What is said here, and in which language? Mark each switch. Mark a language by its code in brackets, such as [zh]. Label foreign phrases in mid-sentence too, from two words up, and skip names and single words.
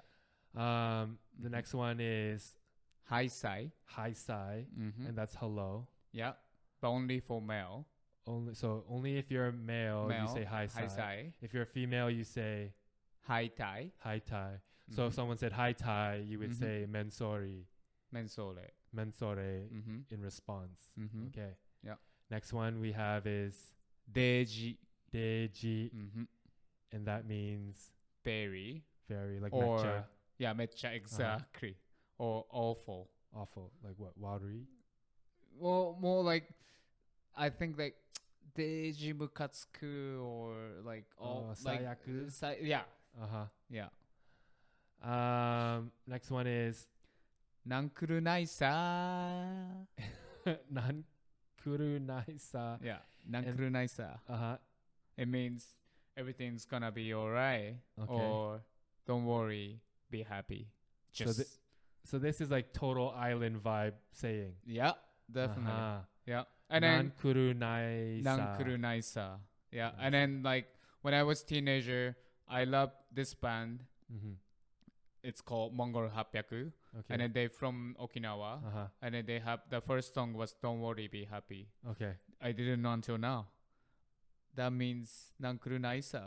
[en] The next one is haisai. Haisai, and that's hello. Yeah, but only for male. Only if you're male you say haisai. If you're a female, you say haitai. Haitai. So if someone said haitai, you would say mensori. Mensore. Mensore in response. Okay. Yeah. Next one we have is deji. Deji, and that means very, like or mecha. Yeah, mecha, exactly. Or awful. Awful, like what? Wari? Well, more like I think like [ja] deji mukatsuku [en] or like sayaku. Yeah. Yeah. Next one is [ryu] nankuru naisa. Nankuru naisa. Yeah, nankuru naisa. [en] It means everything's gonna be alright, or don't worry, be happy. So this is like total island vibe saying. Yeah, definitely. Yeah, and then [ryu] nankuru naisa. Nankuru naisa. [en] Yeah, and then like when I was teenager, I loved this band. It's called Mongol Hapyaku. And then they from Okinawa. And then they have the first song was Don't Worry, Be Happy. Okay. I didn't know until now. That means [ryu] Nankuru Naisa.